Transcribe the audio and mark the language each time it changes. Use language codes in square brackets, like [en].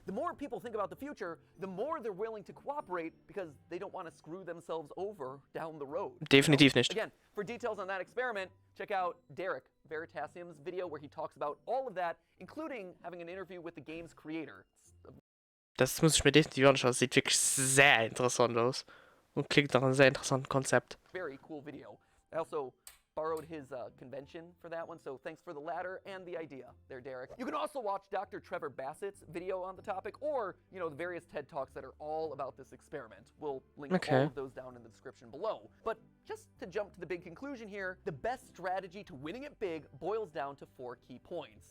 [en] The more people think about the future, the more they're willing to cooperate because they don't want to screw themselves over down the road. [de] Definitiv nicht. [en] Again, for details on that experiment, check out Derek Veritasium's video where he talks about all of that, including having an interview with the game's creator. [de] Das muss ich mir definitiv anschauen. Das sieht wirklich sehr interessant aus. Und klingt nach einem sehr interessanten Konzept. [en] Very cool video. I also borrowed his convention for that one, so thanks for the ladder and the idea there, Derek. You can also watch Dr. Trevor Bassett's video on the topic, or, you know, the various TED Talks that are all about this experiment. We'll link all of those down in the description below. But just to jump to the big conclusion here, the best strategy to winning it big boils down to 4 key points.